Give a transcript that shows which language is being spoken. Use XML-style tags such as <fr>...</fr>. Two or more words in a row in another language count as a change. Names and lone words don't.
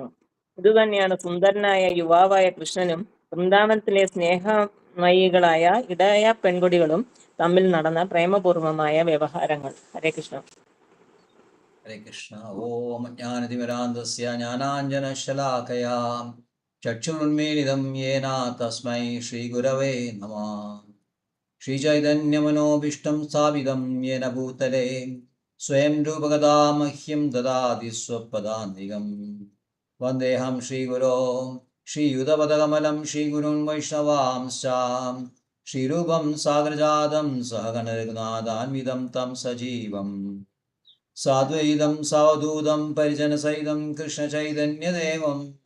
<ml>ഇതുതന്നെയാണ് സുന്ദരനായ യുവാവായ കൃഷ്ണനും വൃന്ദാവനത്തിലെ സ്നേഹമയികളായ ഇടയ പെൺകുടികളും തമ്മിൽ നടന്ന പ്രേമപൂർവമായ വ്യവഹാരങ്ങൾ.</ml> <sa>ഹരേ കൃഷ്ണ. ഹരേ കൃഷ്ണ. ഓം ജ്ഞാനതിമിരാന്തസ്യ ജ്ഞാനാഞ്ജനശലാകയാ ചക്ഷുരുന്മീലിതം യേന തസ്മൈ ശ്രീഗുരവേ നമഃ. श्रीचैतन्यमनोभीष्टं स्थापितं येन भूतले स्वयं रूपकदा मह्यं ददाति स्वपदान्तिकं वन्देऽहं श्रीगुरो श्रीयुतपदकमलं श्रीगुरुन् वैष्णवांश्च श्रीरूपं सागरजातं सहगणरघुनाथान्वितं तं सजीवं साद्वैतं सावधूतं परिजनसहितं कृष्णचैतन्यदेवं</sa>